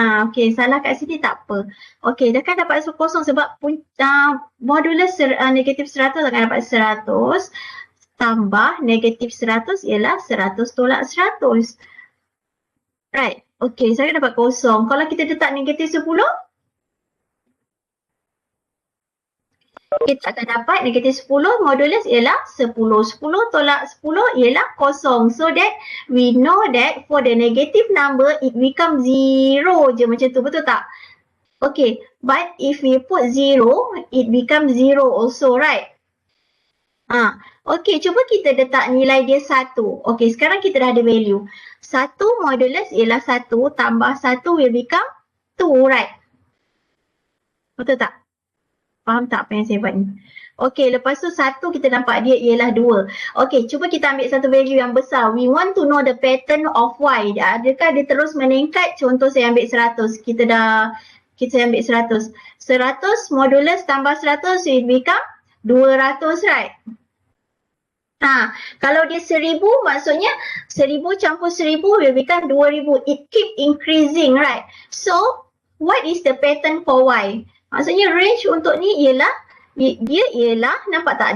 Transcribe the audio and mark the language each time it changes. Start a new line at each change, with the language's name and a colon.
Malay: Okay, salah kat sini tak apa. Okay, dah kan dapat kosong sebab modulus negatif 100 akan dapat 100 tambah negatif 100 ialah 100 tolak 100.
English: Right?
Malay: Okay, saya dapat kosong. Kalau kita letak negatif 10, kita akan dapat negatif 10 modulus ialah 10. 10 tolak 10 ialah kosong.
English: So that we know that for the negative number it becomes 0
Malay: je macam tu, betul tak?
English: Okay, but if we put 0, it becomes 0 also, right?
Malay: Okay, cuba kita letak nilai dia 1. Okay, sekarang kita dah ada value. 1 modulus ialah 1 tambah 1
English: will become 2, right?
Malay: Betul tak? Faham tak apa yang saya buat ni? Okay, lepas tu 1 kita nampak dia ialah 2. Okay, cuba kita ambil satu value yang besar.
English: We want to know the pattern of Y.
Malay: Adakah dia terus meningkat? Contoh saya ambil 100. Kita ambil 100.
English: 100 modulus tambah 100 will become 200, right?
Malay: Kalau dia 1000 maksudnya 1000 campur 1000
English: will become 2000. It keep increasing, right? So, what is the pattern for Y?
Malay: Maksudnya range untuk ni ialah, dia ialah, nampak tak?